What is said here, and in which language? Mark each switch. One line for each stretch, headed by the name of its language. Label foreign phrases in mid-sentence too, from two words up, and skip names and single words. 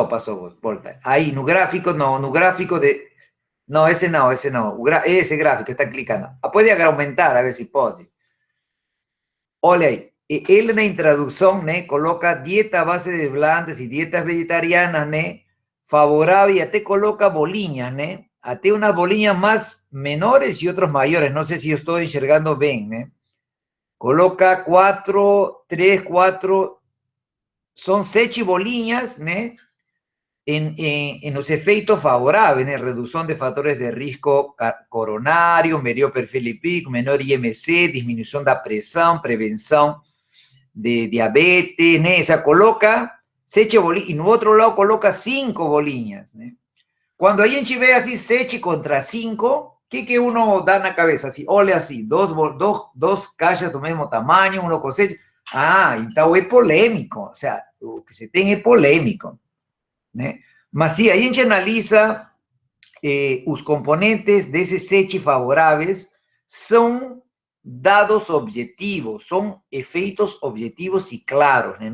Portuguese: volta, aí, no gráfico, não, no gráfico de, não, esse não, esse gráfico, está clicando, pode aumentar, a ver se pode, olha aí, ele na introdução, né, coloca dieta a base de plantas e dietas vegetarianas, né, favorável, y até coloca bolinhas, né, até
Spanish: unas bolinhas más menores y otros mayores, no sé si yo estoy enxergando bien,
Portuguese: ¿eh? Coloca 3, 4, son 7 bolinhas, ¿eh?
Spanish: En los efeitos favorables, ¿eh? Reducción de factores de risco coronario,
Portuguese: melhor perfil lipídico, menor IMC, disminuição da pressão, prevenção de diabetes, né?
Spanish: O sea, coloca 7 bolinhas, y en otro lado coloca 5 bolinhas, né? Cuando ahí en Chile así 7 contra 5, ¿qué uno da en la cabeza? Así, ole así,
Portuguese: dos caixas do mesmo tamaño,
Spanish: uno con
Portuguese: 7. Ah, então é polêmico,
Spanish: o sea,
Portuguese: o que se tem é polêmico, né? Mas sim, aí a gente analisa os componentes desses 7 favoráveis, são dados objetivos, são efeitos objetivos e claros, né?